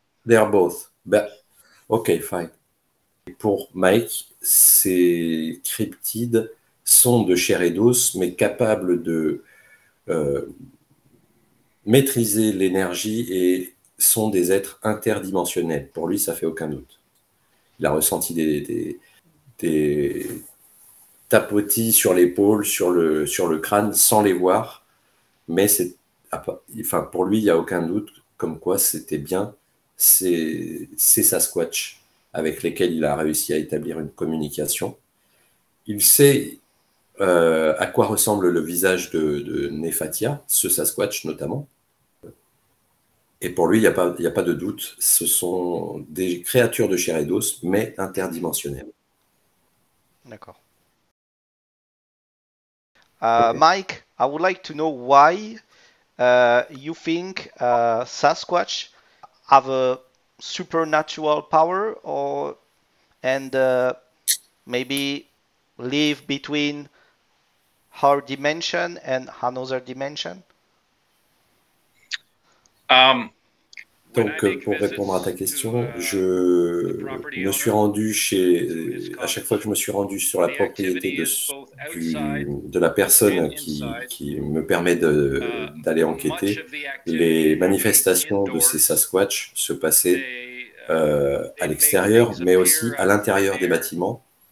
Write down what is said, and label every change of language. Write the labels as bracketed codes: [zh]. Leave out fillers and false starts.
[en] They are both. But, ok, fine. [fr] Pour Mike, ces cryptides sont de chair et d'os, mais capables de maîtriser l'énergie et sont des êtres interdimensionnels. Pour lui, ça fait aucun doute. Il a ressenti des tapotis sur l'épaule, sur le crâne, sans les voir, mais pour lui, il n'y a aucun doute comme quoi c'était bien ces Sasquatch avec lesquels il a réussi à établir une communication. Il sait à quoi ressemble le visage de Nefatia, ce Sasquatch notamment. Et pour lui, il n'y a pas de doute, ce sont des créatures de chair et d'os, mais interdimensionnelles. D'accord. [en] Okay. Mike, I would like to know why you think Sasquatch have a supernatural power, and maybe live between our dimension and another dimension. [fr] Donc, pour répondre à ta question, je me suis rendu à chaque fois que je me suis rendu sur la propriété de la personne qui me permet d'aller enquêter, les manifestations de ces Sasquatch se passaient à l'extérieur, mais aussi à l'intérieur des bâtiments.